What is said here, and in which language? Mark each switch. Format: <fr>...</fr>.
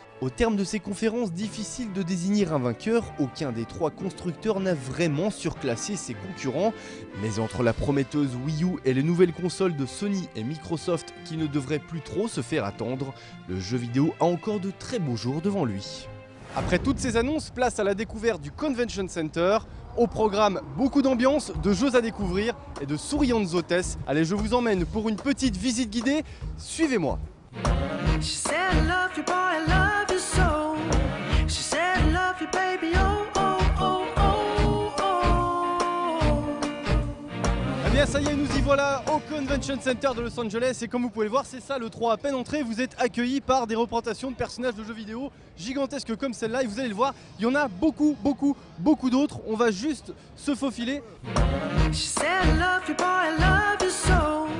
<fr>Au terme de ces conférences, difficile de désigner un vainqueur, aucun des trois constructeurs n'a vraiment surclassé ses concurrents, mais entre la prometteuse Wii U et les nouvelles consoles de Sony et Microsoft qui ne devraient plus trop se faire attendre, le jeu vidéo a encore de très beaux jours devant lui. Après toutes ces annonces, place à la découverte du Convention Center. Au programme, beaucoup d'ambiance, de jeux à découvrir et de souriantes hôtesses. Allez, je vous emmène pour une petite visite guidée, suivez-moi.</fr> <en>She said I love you, boy, I love you so. She said I love you, baby, oh, oh, oh, oh, oh.</en> <fr>Eh bien ça y est, nous y voilà au Convention Center de Los Angeles et comme vous pouvez le voir, c'est ça le 3 à peine entré. Vous êtes accueillis par des représentations de personnages de jeux vidéo gigantesques comme celle-là et vous allez le voir, il y en a beaucoup d'autres. On va juste se faufiler.</fr> <en>She said I love you, boy, I love you so.</en>